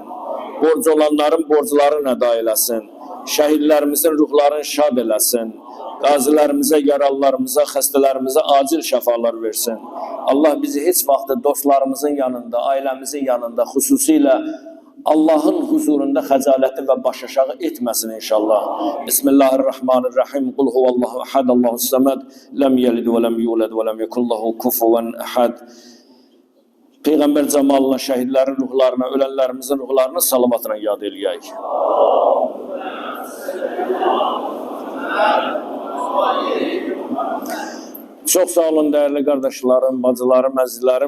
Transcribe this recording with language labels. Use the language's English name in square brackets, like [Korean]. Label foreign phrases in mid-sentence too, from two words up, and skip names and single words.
[Azerbaijani] Borc olanların borclarını əda eləsin. Şəhidlərimizin ruhlarını şad eləsin. Qazilərimizə, yaralılarımıza, xəstələrimizə acil şəfalar versin. Allah bizi heç vaxt dostlarımızın yanında, ailəmizin yanında, xüsusilə Allah'ın huzurunda xəcalətli və baş aşağı etməsin inşallah. [Arabic] بسم الله الرحمن الرحيم. قل هو الله أحد الله الصمد لم يلد ولم يولد ولم يكن له كفوا أحد. [Azerbaijani] Peyğəmbər camalına, şəhidlərin ruhlarına, ölənlərimizin ruhlarına salavatına yad eləyək. Çox sağ olun dəyərli qardaşlarım, bacılarım, əzizlərim.